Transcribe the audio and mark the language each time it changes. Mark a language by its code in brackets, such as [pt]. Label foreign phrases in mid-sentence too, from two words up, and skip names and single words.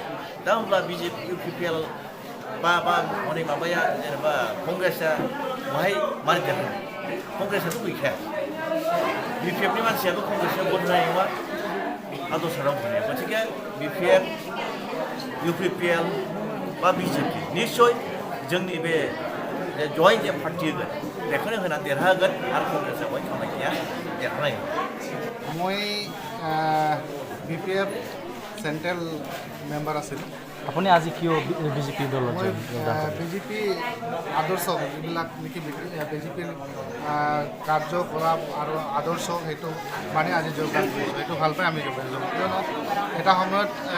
[brx] दा होमब्ला बिजेपि इउपिपिएल बा हनै माबाया जेनेबा कंग्रेसआ बहाय मारै देरहानो कंग्रेसआथ' गैखाया बिपिएफनि मानसियाबो कंग्रेसआव भट होनाय नङा आरो दस्रायाव होनाया गतिके बिपिएफ इउपिपिएल बा बिजेपि निस्सय जोंनि बे जयेन्ट जे पार्टि होगोन बेखौनो होनानै देरहागोन आरो कंग्रेसआ बहाय खामाय गैया देरहानाय नङा [as] মই বিপিএফ [en] central member [as] আছিলোঁ আপুনি আজি কিয় বিজেপি দলত মই বিজেপি আদৰ্শ যিবিলাক নেকি বিজেপিৰ কাৰ্যকলাপ আৰু আদৰ্শ সেইটো মানে আজি যোগদান কৰিছোঁ সেইটো ভাল পাই আমি যোগদান কৰিছোঁ কিয়নো এটা সময়ত